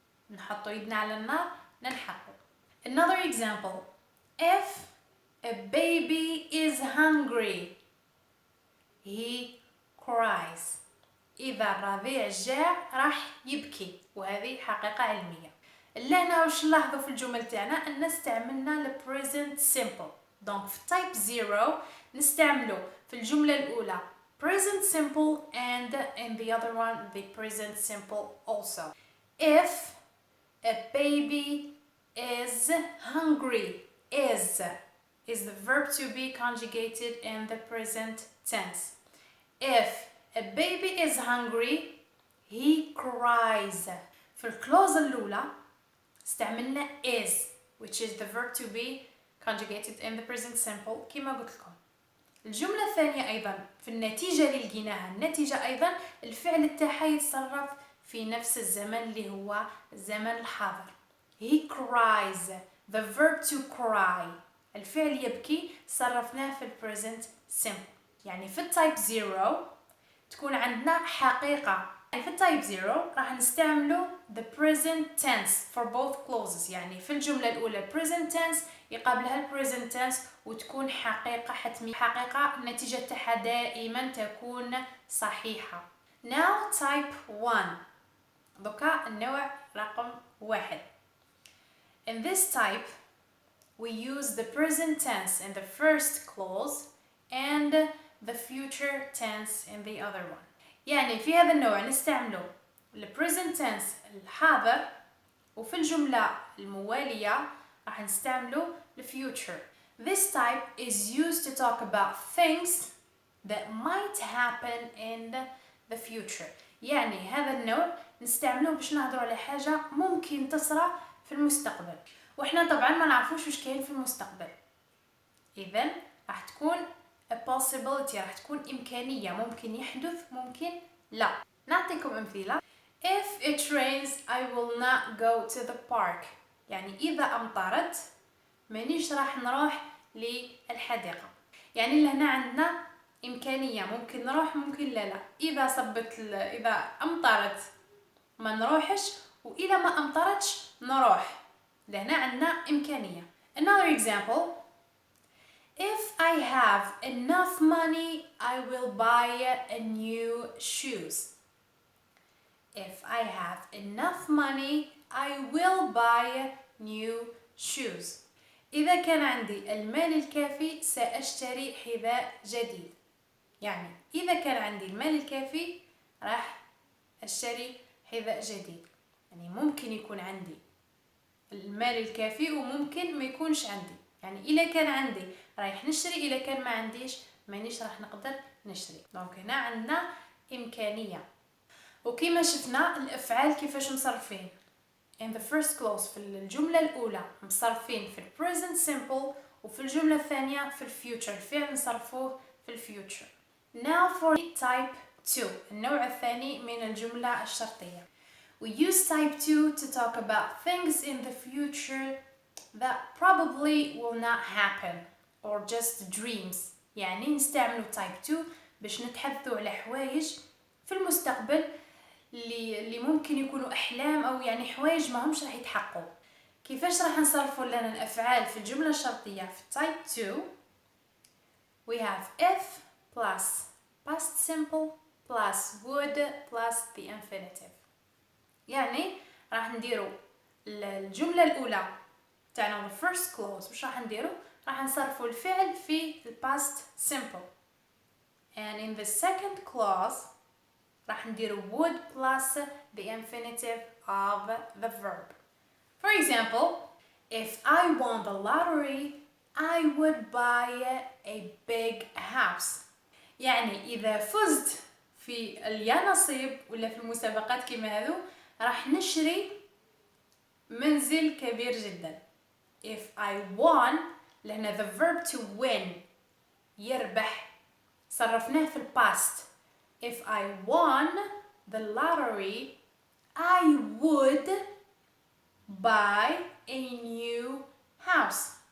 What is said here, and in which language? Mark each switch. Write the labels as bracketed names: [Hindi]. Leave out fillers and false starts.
[Arabic] نحطو يدنا على النار ننحرقو. [English] Another example. If a baby is hungry, he cries. [Arabic] إذا الرضيع جاع راح يبكي, وهذه حقيقة علمية. اللي هنا واش نلاحظوا في الجمل تاعنا أن استعملنا ال present simple. دونك في [English] type 0 [Arabic] نستعملوا في الجملة الأولى [English] present simple and in the other one the present simple also. If a baby is hungry, is the verb to be conjugated in the present tense. If a baby is hungry, he cries. [Arabic] في الكلوز الأولى استعملنا [English] is, which is the verb to be conjugated in the present simple [Arabic] كما قلت لكم. الجملة الثانية أيضا في النتيجة اللي لقيناها, النتيجة أيضا الفعل تاعها يتصرف في نفس الزمن اللي هو الزمن الحاضر. [English] He cries, the verb to cry, [Arabic] الفعل يبكي صرفناه في [English] present simple. [Arabic] يعني في التايب 0 تكون عندنا حقيقة. يعني في التايب 0 راح نستعملوا [English] the present tense for both clauses. [Arabic] يعني في الجملة الأولى present tense يقابلها present tense وتكون حقيقة حتمية, حقيقة النتيجة تاعها دائما تكون صحيحة. [English] Now type 1. [Arabic] دوكا النوع رقم 1. [English] In this type we use the present tense in the first clause and the future tense in the other one. [Arabic] يعني في هذا النوع نستعمله ال present tense الحاضر, وفي الجملة الموالية راح نستعمله the future. [English] This type is used to talk about things that might happen in the future. [Arabic] يعني هذا النوع نستعمله باش نهضروا على حاجة ممكن تصرى في المستقبل, وإحنا طبعا ما نعرفوش واش كاين في المستقبل. إذن راح تكون a possibility، راح تكون إمكانية، ممكن يحدث ممكن لا. نعطيكم أمثلة. [English] If it rains I will not go to the park. [Arabic] يعني إذا أمطرت مانيش راح نروح للحديقة. يعني لهنا عندنا إمكانية، ممكن نروح ممكن لا. إذا أمطرت ما نروحش، وإذا ما أمطرتش نروح. لهنا عندنا إمكانية. [English] Another example. If I have enough money I will buy a new shoes. If I have enough money I will buy new shoes. [Arabic] إذا كان عندي المال الكافي سأشتري حذاء جديد. يعني إذا كان عندي المال الكافي راح أشتري حذاء جديد. يعني ممكن يكون عندي المال الكافي وممكن ما يكونش عندي. يعني إذا كان عندي رايح نشتري، إذا كان ما عنديش مانيش راح نقدر نشتري. دونك هنا عندنا إمكانية. وكما شفنا الأفعال كيفاش مصرفين. [English] In the first clause [Arabic] في الجملة الأولى مصرفين في present simple، وفي الجملة الثانية في future الفعل نصرفوه في future. [English] Now for type 2 [Arabic] النوع الثاني من الجملة الشرطية. [English] We use type 2 to talk about things in the future that probably will not happen or just dreams. [Arabic] يعني نستعملوا type 2 باش نتحدثوا على حوايج في المستقبل اللي ممكن يكونوا أحلام أو يعني حوايج ما همش راح يتحققوا. كيفاش راح نصرفوا لنا الأفعال في الجملة الشرطية في [English] type 2؟ We have if plus past simple plus would plus the infinitive. [Arabic] يعني راح نديروا الجملة الأولى تاعنا [English] the first clause. [Arabic] وش راح نديروا؟ راح نصرفوا الفعل في past simple. [English] And in the second clause [Arabic] راح نديروا [English] would plus the infinitive of the verb. For example, if I won the lottery I would buy a big house. [Arabic] يعني إذا فزت في اليانصيب ولا في المسابقات كما هذو راح نشري منزل كبير جدا. [English] If I won [Arabic] لأن [English] the verb to win [Arabic] يربح صرفناه [English] في past. If I won the lottery I would buy a new house.